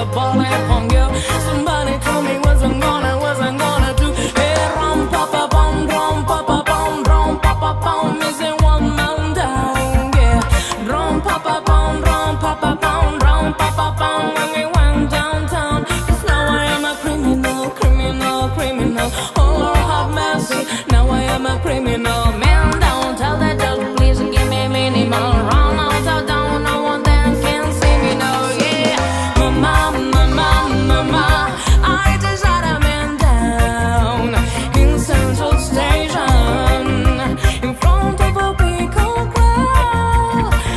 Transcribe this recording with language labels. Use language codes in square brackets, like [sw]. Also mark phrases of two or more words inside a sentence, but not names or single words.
[en] fall upon you. Somebody told me wasn't gonna do. Hey, rum pa pa bum, rum pa pa bum, rum pa pa bum, missing one man down. Yeah, rum pa pa bum, rum pa pa bum, rum pa pa bum. When we went downtown, 'cause now I am a criminal, criminal, criminal. Oh Lord have mercy, now I am a criminal. Man down, tell the judge please give me minimal. Run out of down, no one then can see me now. Yeah, mama, mama, mama, I just shot a man down in Central Station in front of a big old crowd.